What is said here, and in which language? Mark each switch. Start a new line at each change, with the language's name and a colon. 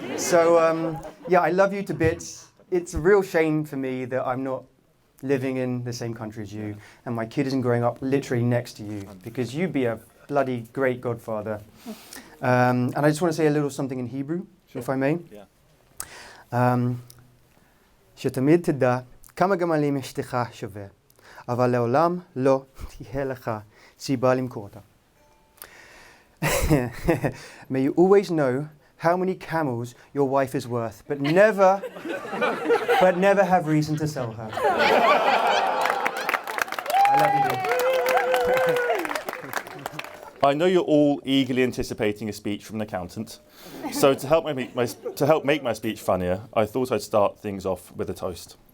English: So yeah, I love you to bits. It's a real shame for me that I'm not living in the same country as you, and my kid isn't growing up literally next to you, because you'd be a bloody great godfather. And I just want to say a little something in Hebrew, if I may.
Hebrew: שתמיד תדע כמה גמלים אשתך שווה, אבל לעולם לא תהיה לך סיבה למכור אותה.
English: May you always know how many camels your wife is worth, but never have reason to sell her. I love you, dear. I know you're all eagerly anticipating a speech from an accountant. So to help make my speech funnier, I thought I'd start things off with a toast.